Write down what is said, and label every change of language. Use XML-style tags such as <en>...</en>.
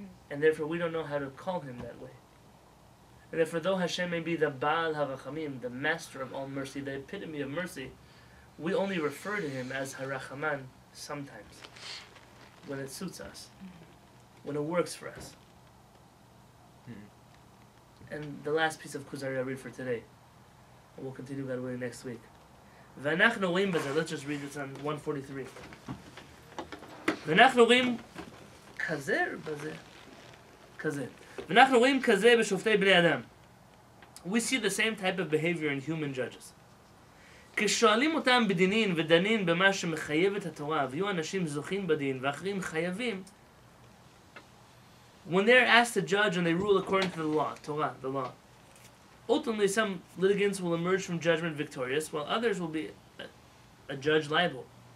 <en>And therefore we don't know how to call Him that way. And therefore though Hashem may be the Baal HaRachamim, the master of all mercy, the epitome of mercy, we only refer to Him as HaRachaman, sometimes, when it suits us, when it works for us. And the last piece of Kuzari I read for today, and we'll continue that way next week. Let's just read this on 143.</en> <he>ואנחנו רואים כזה בזה, כזה. ואנחנו רואים כזה בשופטי בני אדם.</he> <en>We see the same type of behavior in human judges.</en> <he>כששואלים אותם בדינין ודנין במה שמחייב את התורה, ויהיו אנשים זוכים בדין ואחרים חייבים,</he> <en>when they're asked to judge and they rule according to the law, Torah, the law, ultimately some litigants will emerge from judgment victorious, while others will be a judge liable.</en>